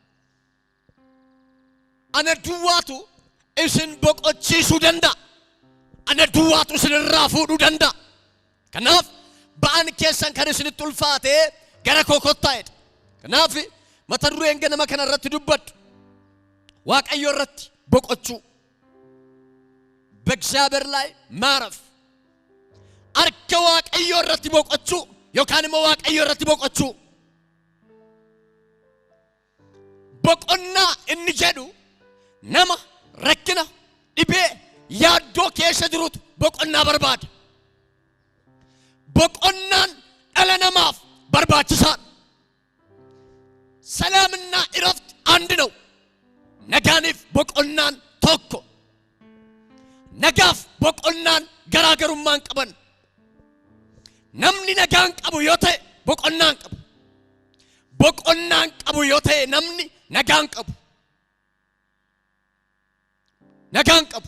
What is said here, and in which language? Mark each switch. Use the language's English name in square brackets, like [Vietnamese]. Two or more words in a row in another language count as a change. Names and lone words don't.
[Oromo] Ana duwwaatu isin boqochiisuu danda'a. Ana duwwaatu isinirraa fuudhuu danda'a. Kanaaf ba'aan keessan kan isinitti ulfaate gara koo kottaa jedha. Kanaaf mata dureen ganama kana irratti dubbadhu Waaqayyo irratti boqochuu. [Amharic] በእግዚአብሔር ላይ ማረፍ [Oromo] አርከ waaqayዮ irratti boqochuu yookaan immoo waaqayyo irratti boqochuu. Boqonnaa inni jedhu nama rakkina dhibee yaaddoo keessa jirutu boqonnaa barbaada. Boqonnaan dhala namaaf barbaachisaadha. [Amharic] ሰላምና እረፍት አንድ ነው። [Oromo] Nagaaniif boqonnaan tokko. Nagaaf boqonnaan garaagarummaan qaban. Namni nagaan qabu yoo ta'e boqonnaan qabu. Boqonnaan qabu yoo ta'e namni nagaan qabu. Nagaan qabu.